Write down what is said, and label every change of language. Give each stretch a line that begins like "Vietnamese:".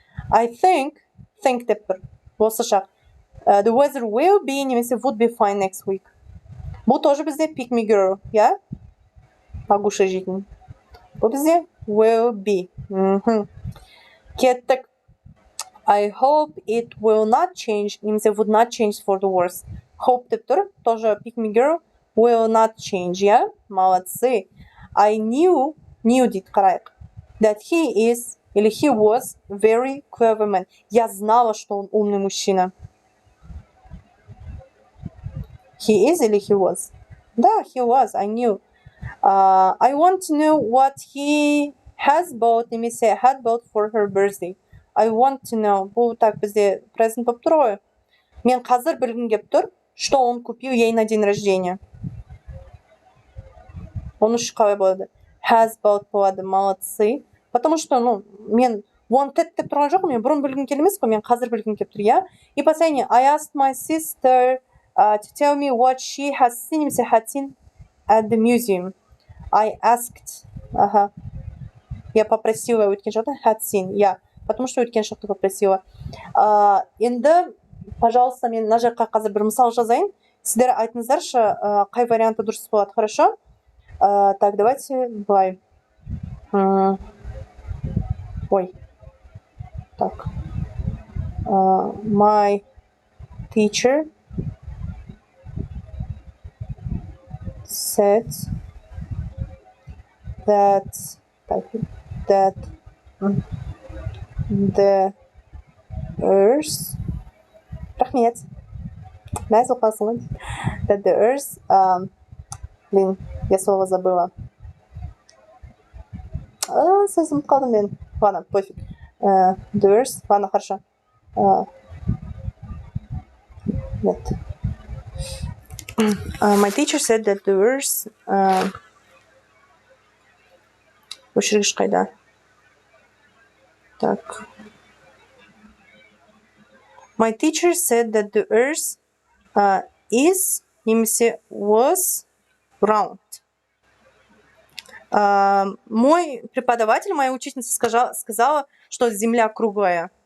English: I think
Kazakh: деп бір осы шақ.
English: The weather will be
Kazakh: немесе
English: would be fine next week.
Kazakh: Бұл тоже бізде pick me girl, иә? Агуша жейтін. Бұл бізде will be. Кеттік.
English: I hope it will not change,
Kazakh: немесе
English: would not change for the worse.
Kazakh: Hope деп тұр, тоже pick me girl,
English: will not change,
Kazakh: иә?
Russian: Молодцы.
English: I knew
Kazakh: дейді, қарайық.
English: That he is, или he was, very clever man.
Russian: Я знала, что он умный мужчина.
English: He is или he was? Да, he was, I knew. I want to know what he has bought,
Kazakh: немесе
English: had bought for her birthday. I want to know.
Kazakh: Бұл так бізде present болып тұр ғой. Мен қазір білгім келіп тұр,
Russian: что он купил ей на день рождения.
Kazakh: Оны үш қалай болады?
English: Has bought
Kazakh: болады, молодцы.
Russian: Потому что,
Kazakh: мен wanted деп тұрған жоқ, мен бұрын білгім келмес қой, мен қазір білгім келіп тұр, иә?
Russian: И последнее,
English: I asked my sister to tell me what she has seen,
Kazakh: немесе
English: had seen at the museum. I asked,
Russian: я попросила
Kazakh: өткен шақта
English: had seen,
Russian: иә, потому что
Kazakh: өткен шақты
Russian: попросила.
Kazakh: Енді, пожалуйста, мен мына жаққа қазір бір мысал жазайын. Сіздер айтыңыздаршы, қай варианты дұрыс болады, хорошо?
Russian: Так, давайте былай. Ой. Так.
English: My teacher said that the earth
Kazakh: рахмет. Мәз оқасың.
English: That the earth
Russian: блин, я слово забыла.
Kazakh: Сөзім қалдым мен. Ладно, пофиг. The earth. Ладно, хорошо.
Russian: Нет.
English: My teacher said that the earth
Kazakh: өшіргіш қайда?
Russian: Так.
English: My teacher said that the earth is,
Kazakh: немесе
English: was round.
Russian: Мой преподаватель, моя учительница сказала, что Земля круглая.